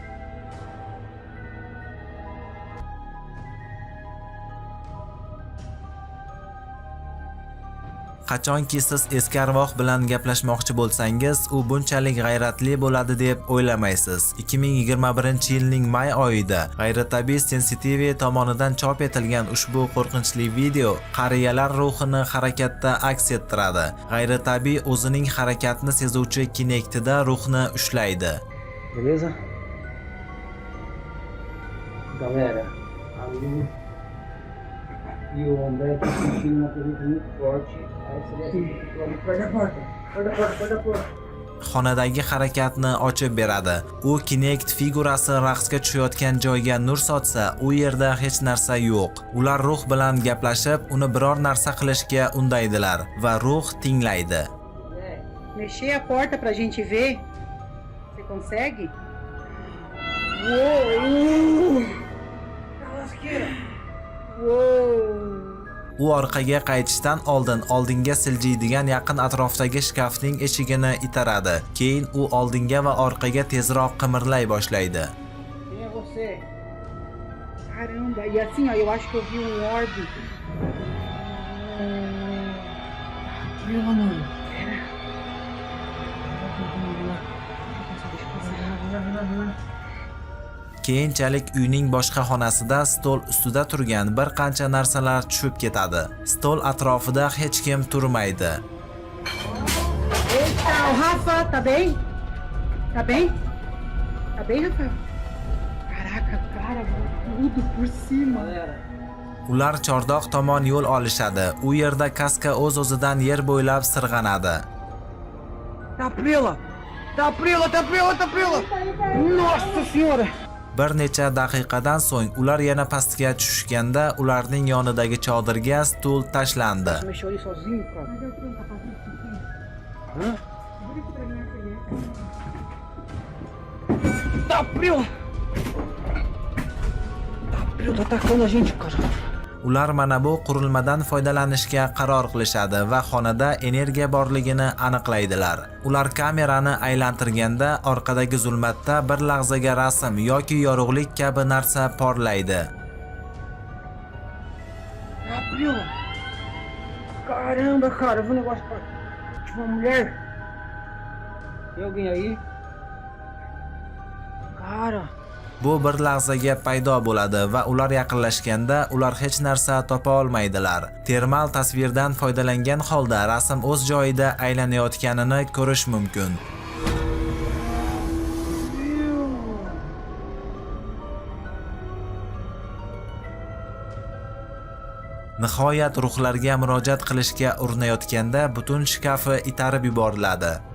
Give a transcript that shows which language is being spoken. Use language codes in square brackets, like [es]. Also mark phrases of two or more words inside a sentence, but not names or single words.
[uz] Qachonki siz eski arvoh bilan gaplashmoqchi bo'lsangiz, u bunchalik g'ayratli bo'ladi deb o'ylamaysiz. 2021-yilning may oyida G'ayritabiiy Sensitive tomonidan chop etilgan ushbu qo'rqinchli video qariyalar ruhini harakatda aks ettiradi. G'ayritabiiy o'zining harakatni sezuvchi Kinect'ida ruhni ushlaydi. [pt] Beleza? Galera, e o André tá sentindo uma coisa muito forte. Aí você vai perto da porta. Perto da porta. [uz] Xonadagi harakatni ochib beradi. U Kinect figurasi raqsga tushayotgan joyga nur sochsa, u yerda hech narsa yo'q. Ular ruh bilan gaplashib, uni biror narsa qilishga undaydilar va ruh tinglaydi. [pt] Mexer a porta pra gente ver. Você consegue? Uou! Lasqueira! [uz] U orqaga qaytishdan oldin oldinga siljiydigan yaqin atrofdagi shkafning eshigini itaradi. Keyin u oldinga va orqaga tezroq qimirlay boshlaydi. [pt] Quem é você? Caramba, e assim, ó, eu acho que eu vi um orbe. Tranquilo, mano. [uz] Keyinchalik uyning boshqa xonasida stol ustida turgan bir qancha narsalar tushib ketadi. Stol atrofida hech kim turmaydi. [pt] Eita, o Rafa, tá bem? Tá bem? Tá bem, Rafael? Caraca, cara, tudo por cima. Galera, [uz] Ular chordoq tomon yo'l olishadi. U yerda kaska o'z-o'zidan yer bo'ylab sirg'anadi. [pt] tá prela! Tá prela, tá prela, tá prela! Nossa senhora! [uz] Bir necha daqiqadan so'ng ular yana pastga tushganda ularning yonidagi chodirga stul tashlandi. [pt] Mexeu ali sozinho, cara. Hã? Tá prela! Tá prela, tá atacando a gente, cara. [uz] Ular mana bu qurilmadan foydalanishga qaror qilishadi va xonada energiya borligini aniqlaydilar. Ular kamerani aylantirganda orqadagi zulmatda bir lahzaga rasm yoki yorug'lik kabi narsa porlaydi. [pt] Tá prela! Caramba, cara, eu vi um negócio pra... Tinha uma mulher. Tem alguém aí? Cara... [uz] Bu bir lahzaga paydo bo'ladi va ular yaqinlashganda ular hech narsa topa olmaydilar. Termal tasvirdan foydalangan holda rasm o'z joyida aylanayotganini ko'rish mumkin. Nihoyat ruhlarga murojaat qilishga urinayotganda butun shkafi itarib yuboriladi.